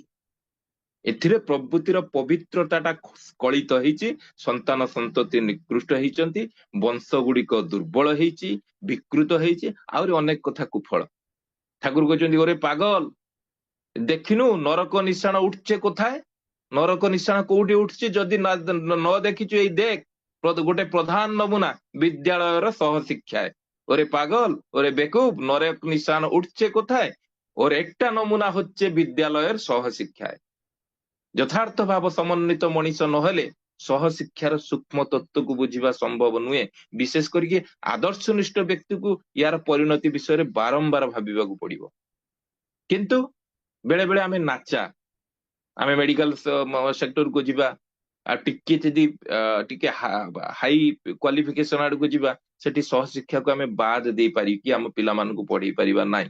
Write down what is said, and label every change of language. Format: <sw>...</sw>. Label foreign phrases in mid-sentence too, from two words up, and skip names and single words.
<or>ଏଥିରେ ପ୍ରଭୃତିର ପବିତ୍ରତାଟା କଳିତ ହେଇଛି, ସନ୍ତାନ ସନ୍ତତି ନିକୃଷ୍ଟ ହେଇଛନ୍ତି, ବଂଶ ଗୁଡିକ ଦୁର୍ବଳ ହେଇଛି, ବିକୃତ ହେଇଛି, ଆହୁରି ଅନେକ କଥା କୁଫଳ। ଠାକୁର କହିଛନ୍ତି</or> <bn>ওরে পাগল দেখিনু নরক নিশান উঠছে কোথায়?</bn> <or>ନରକ ନିଶାଣ କୋଉଠି ଉଠୁଛି? ଯଦି ନ ଦେଖିଛୁ ଏଇ ଦେଖ, ଗୋଟେ ପ୍ରଧାନ ନମୁନା ବିଦ୍ୟାଳୟର ସହଶିକ୍ଷାয়।</or> <bn>ওরে পাগল, ওরে বেকুব, নরক নিশান উঠছে কোথায়? ওর একটা নমুনা হচ্ছে বিদ্যালয়ের সহশিক্ষায়।</bn> <or>ଯଥାର୍ଥ ଭାବ ସମନ୍ୱିତ ମଣିଷ ନହେଲେ ସହଶିକ୍ଷାର ସୂକ୍ଷ୍ମ ତତ୍ତ୍ୱକୁ ବୁଝିବା ସମ୍ଭବ ନୁହେଁ। ବିଶେଷ କରିକି ଆଦର୍ଶନିଷ୍ଠ ବ୍ୟକ୍ତିକୁ ୟାର ପରିଣତି ବିଷୟରେ ବାରମ୍ବାର ଭାବିବାକୁ ପଡିବ। କିନ୍ତୁ ବେଳେ ବେଳେ ଆମେ ନାଚା, ଆମେ</or> <en>medical sector</en> <or>ଯିବା, ଆଉ ଟିକେ ଯଦି ଟିକେ</or> <en>high qualification</en> <or>ଆଡକୁ ଯିବା, ସେଠି ସହଶିକ୍ଷାକୁ ଆମେ ବାଦ ଦେଇପାରିକି ଆମ ପିଲାମାନଙ୍କୁ ପଢେଇ ପାରିବା ନାହିଁ।</or>